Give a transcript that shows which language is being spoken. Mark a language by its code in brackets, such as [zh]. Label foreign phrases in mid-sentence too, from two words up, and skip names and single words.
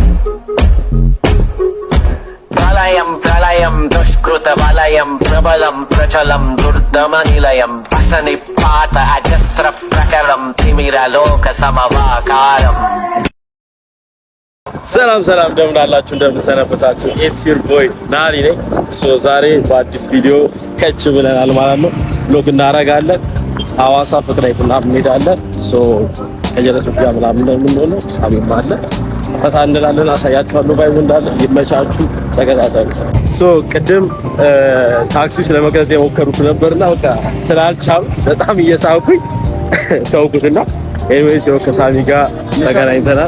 [sa] प्रलयं दुष्कृतवलयं प्रबलं प्रचलं दुर्दमनिलयं असनिपात अजस्रप्रकरं तिमिरलोकसमवाकारम् [am] ሰላም እንደምን አላችሁ እንደምሰነበታችሁ [en] it's your boy [am] ናሪ ነኝ ዛሬ በአዲስ ቪዲዮ ከች ብለናል ማለት ነው ብሎግ እናደርጋለን ሐዋሳ ፍቅር ሐይቅና እንሄዳለን ከጀለሶች ጋር ምናምን ነው የምንሆነው ሳሚም አለ ፈታ እንላለን አሳያችኋለሁ ቫይቡ እንዳለ ይመቻችሁ ተከታተሉ ቅድም ታክሲ ውስጥ ለመቅረጽ የሞከርኩ ነበርና በቃ ስላልቻልኩ በጣም እየሳኩኝ ተውኩትና ኤኒዌይስ ከሳሚ ጋር ተገናኝተናል